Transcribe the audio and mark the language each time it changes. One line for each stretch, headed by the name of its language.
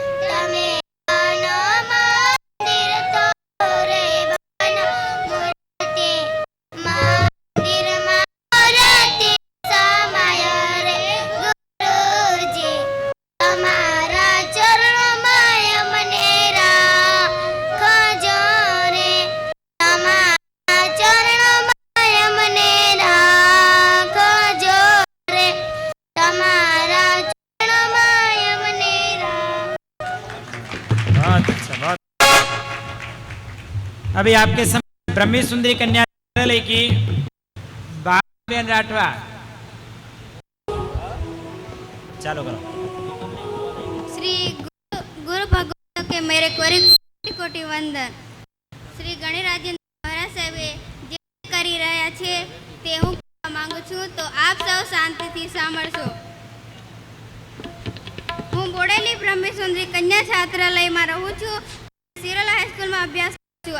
Gujarati: તમે બનો મંદિર તો રે બનો મૂર્તિ, મંદિરમાં મૂર્તિ સમાય રે ગુરુજી, તમારા ચરણમાં મને રાખજો રે। તમારા ચરણમાં મને રાખજો રે, તમારા ચરણમાં મને
Hindi: बहुत अच्छा, बहुत। अभी आपके सामने ब्रह्मी सुंदरी कन्या विद्यालय की बाबेन राठवा, चालू करो। श्री गुरु भगवान के मेरे कोटि कोटि वंदन।
Gujarati: श्री गणराजेंद्र महाराज साहेबे જે કરી રહ્યા છે તે હું કહેવા માંગુ છું, તો આપ સૌ શાંતિથી સાંભળશો। હું બોડેલી બ્રહ્મી સુંદરી કન્યા છાત્રાલયમાં રહું છું, સિરોલા હાઈસ્કૂલમાં અભ્યાસ કરું છું।